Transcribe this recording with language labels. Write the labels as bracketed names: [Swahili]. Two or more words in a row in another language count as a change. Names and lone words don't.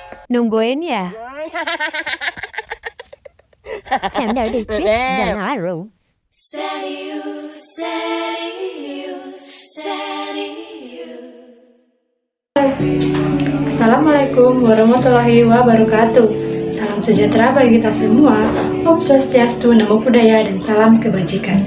[Indonesian] Nungguin ya? [Vietnamese] Em đợi đi chứ, giờ nói rồi. [Arabic] السلام عليكم ورحمة الله وبركاته. [Indonesian] Salam sejahtera bagi kita semua. Om Swastiastu, Namo Buddhaya, dan salam kebajikan.